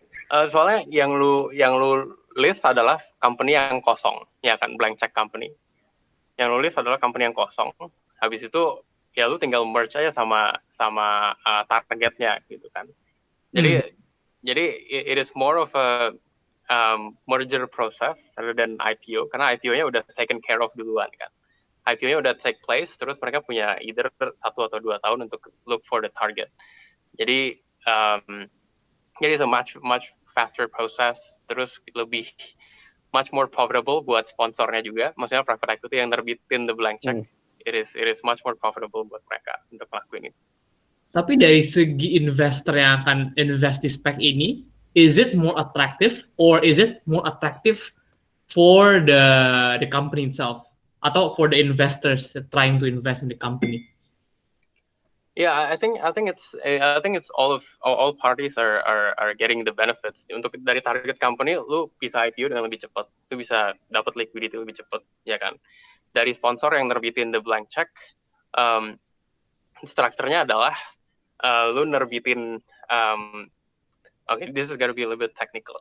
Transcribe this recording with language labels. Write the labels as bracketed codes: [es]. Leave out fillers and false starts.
[id] Soalnya yang lu list adalah company yang kosong, ya kan, [en] blank check company. [id] Yang lu list adalah company yang kosong. Habis itu ya lu tinggal merge aja sama targetnya gitu kan. [en] Jadi it is more of a merger process rather than IPO, [id] karena IPO-nya udah [en] taken care of [id] duluan kan. IPO-nya udah [en] take place, [id] terus mereka punya either 1 atau 2 tahun untuk [en] look for the target. Jadi it's a much faster process, [id] terus lebih [en] much more profitable [id] buat sponsornya juga. Maksudnya private equity yang nerbitin the blank check, [en] it is much more profitable [id] buat mereka untuk ngelakuin itu. Tapi dari segi investor yang akan invest di SPAC ini, [en] is it more attractive or is it more attractive for the company itself atau for the investors trying to invest in the company? Yeah, I think it's all parties are getting the benefits. [id] Untuk dari target company, lu bisa IPO dengan lebih cepat, lu bisa dapat liquidity lebih cepat, ya kan. Dari sponsor yang nerbitin the blank check, strukturnya adalah lu nerbitin, [en] this is gonna be a little bit technical.